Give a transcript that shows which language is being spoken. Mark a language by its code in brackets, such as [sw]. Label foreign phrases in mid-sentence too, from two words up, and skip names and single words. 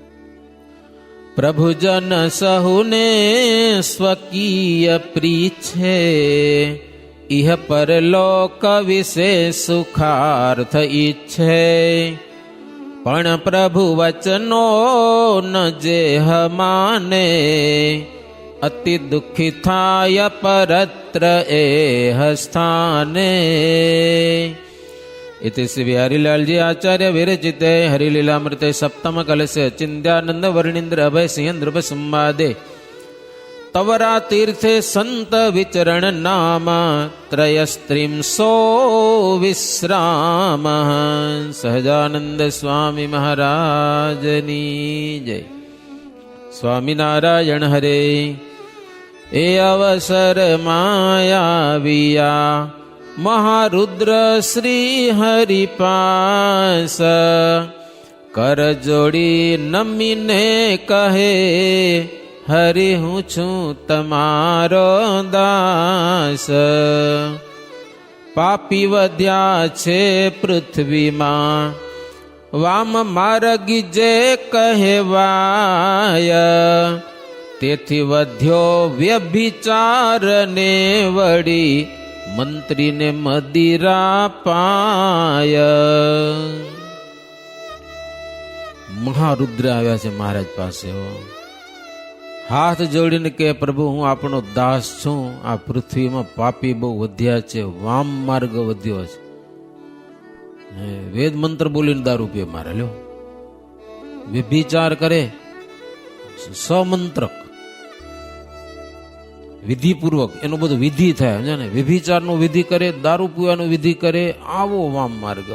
[gu] પ્રભુજન સહુને સ્વકીય પ્રીછે, ઇહ પરલોક વિશે સુખાર્થ ઈચ્છે. પણ પ્રભુ વચનો ન જેહ માને, અતિ દુઃખી થાય પરત્ર એહ સ્થાને. [sa] इति श्री हरिलाल जी आचार्य विरचिते हरिलीलामृते सप्तम कलशे चिंत्यानंद वर्णींद्र अभय सिंह नृप संवादे तवरा तीर्थे संत विचरण नाम त्रयस्त्रिंसो विश्राम. [gu] સહજાનંદ સ્વામી મહારાજની જય. સ્વામીનારાયણ હરે. એ અવસર માયાવિયા મહારુદ્ર શ્રી હરિપાસ, કર જોડી નમીને કહે, હરિ હું છું તમારો દાસ. પાપી વધ્યા છે પૃથ્વી માં, વામ માર્ગ જે કહેવાય. તેથી વધ્યો વ્યભિચાર ને વળી, મંત્રી ને મદિરા પાય. महारुद्र આવ્યા છે મહારાજ પાસે. હાથ જોડીને કે પ્રભુ હું આપણો દાસ છું, આ પૃથ્વીમાં પાપી બહુ વધ્યા છે, વામ માર્ગ વધ્યો છે. વેદ મંત્ર બોલીને દારૂ પીએ મારે લ્યો, વ્યભિચાર કરે, સમંત્રક વિધિપૂર્વક એનું બધું વિધિ થાય ને, વ્યભિચારનો વિધિ કરે, દારૂ પીવાનો વિધિ કરે, આવો વામ માર્ગ.